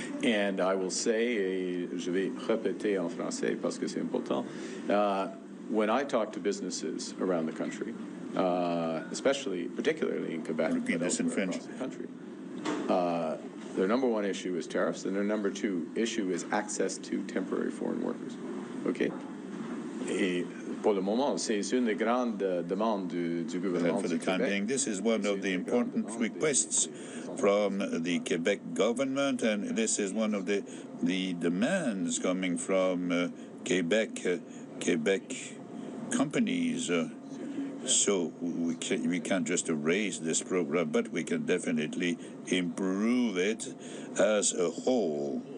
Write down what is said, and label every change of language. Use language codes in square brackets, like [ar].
[en] And I will say, [fr] et je vais répéter en français parce que c'est important, [en] when I talk to businesses around the country, particularly in Quebec, repeat this in French. Across the country, their number one issue is tariffs, and their number two issue is access to temporary foreign workers. Okay? [fr] Et pour le moment, c'est une des grandes demandes du gouvernement [en] for the time being, this is one of the important requests from the Quebec government, and this is one of the demands coming from Quebec Quebec companies. So we can't just erase this program, but we can definitely improve it as a whole.